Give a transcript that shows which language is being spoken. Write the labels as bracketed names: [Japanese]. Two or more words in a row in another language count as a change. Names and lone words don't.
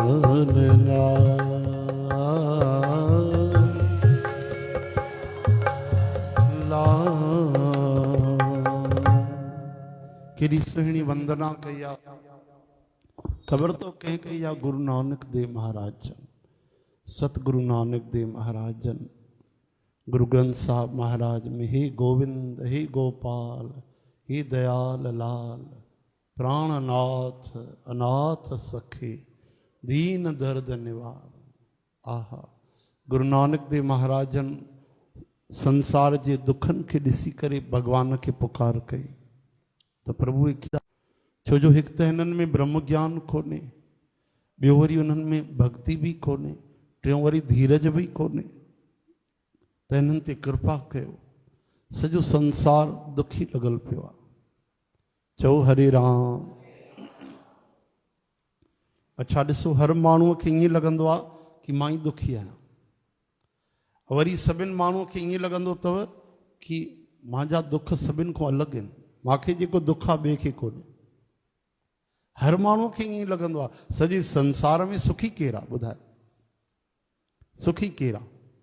[Sindhi] केड़ी सुहिणी वंदना कई आ खबर तो कह कई आ गुरु नानक देव महाराज जन सतगुरु नानक देव महाराज जन गुरु ग्रंथ साहब महाराज में [Punjabi] ਹੇ ਗੋਬਿੰਦ ਹੇ ਗੋਪਾਲ ਹੇ ਦਇਆਲ ਲਾਲ ਪ੍ਰਾਣ ਨਾਥ ਅਨਾਥ ਸਖੇ ਦੀਨ ਦਰਦ ਨਿਵਾਰ [Sindhi] आहा गुरु नानक देव महाराज जन संसार जे दुखन के ॾिसी करे भगवान के पुकार कई तो प्रभु क्या छो जो एक तो हिननि में ब्रह्म ज्ञान कोने ॿियो वरी उन्हनि में भक्ति भी कोने टियों वरी धीरज भी कोने त हिननि ते कृपा कयो सॼो संसार दुखी लॻल पियो आहे चओ हरे राम अच्छा ॾिसो हर माण्हूअ खे ईअं लॻंदो आहे कि मां ई दुखी आहियां वरी सभिनि माण्हूअ खे ईअं लॻंदो अथव कि मुंहिंजा दुख सभिनि खां अलॻि आहिनि मूंखे जेको दुख आहे ॿिए खे कोन्हे हर माण्हूअ खे ईअं लॻंदो आहे सॼे संसार में सुखी केरु आहे ॿुधाए सुखी केरु आहे